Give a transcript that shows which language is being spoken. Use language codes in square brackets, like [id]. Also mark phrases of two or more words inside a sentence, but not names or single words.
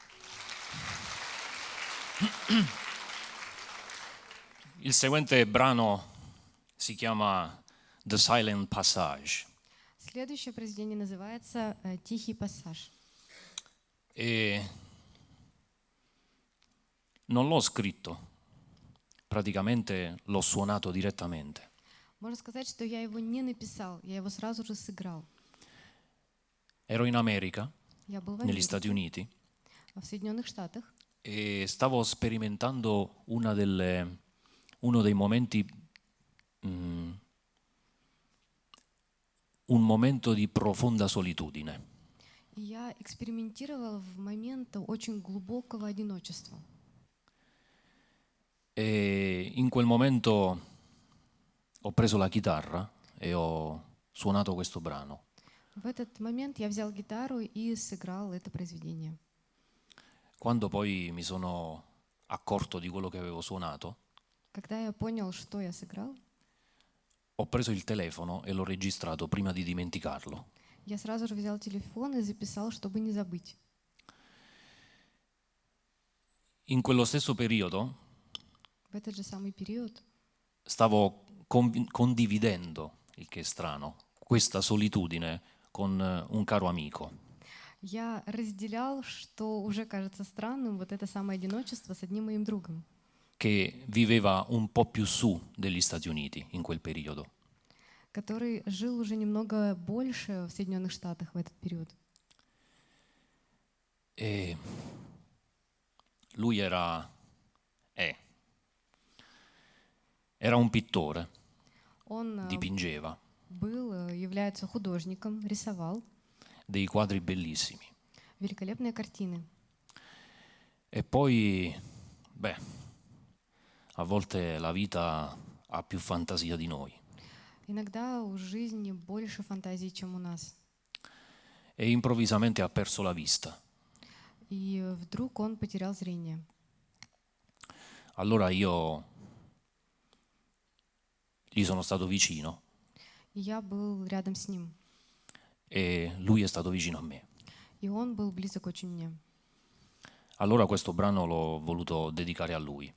[it] Il seguente brano si chiama The Silent Passage [ru] Следующее произведение называется «Тихий пассаж». [it] e non l'ho scritto, praticamente l'ho suonato direttamente. [ru] Можно сказать, что я его не написал, я его сразу же сыграл. [it] Ero in America, [ru] Я был в [it] negli [ru] Америке, [it] Stati Uniti, [ru] в Соединенных Штатах, [it] e stavo sperimentando uno dei momenti, un momento di profonda solitudine. [ru] и я экспериментировал в момент очень глубокого одиночества. [it] E in quel momento ho preso la chitarra e ho suonato questo brano. [ru] В этот момент я взял гитару и сыграл это произведение. [it] Quando poi mi sono accorto di quello che avevo suonato, [ru] Когда я понял, что я сыграл, [it] ho preso il telefono e l'ho registrato prima di dimenticarlo. [ru] я сразу же взял телефон и записал, чтобы не забыть. [it] In quello stesso periodo [ru] В этот же самый период [it] stavo condividendo, il che è strano, questa solitudine con un caro amico. [ru] я разделял, что уже кажется странным, вот это самое одиночество с одним моим другом, [it] Che viveva un po' più su degli Stati Uniti in quel periodo. [ru] который жил уже немного больше в Соединенных Штатах в этот период. [it] E lui era un pittore, [ru] Он [it] dipingeva [ru] является художником, рисовал [it] dei quadri bellissimi. [ru] великолепные картины. [it] E poi, a volte la vita ha più fantasia di noi. [ru] Иногда у жизни больше фантазий, чем у нас. [it] E improvvisamente ha perso la vista. [ru] И вдруг он потерял зрение. [it] Allora io gli sono stato vicino [ru] И я был рядом с ним. [it] e lui è stato vicino a me. [ru] И он был близок очень мне. [it] Allora questo brano l'ho voluto dedicare a lui.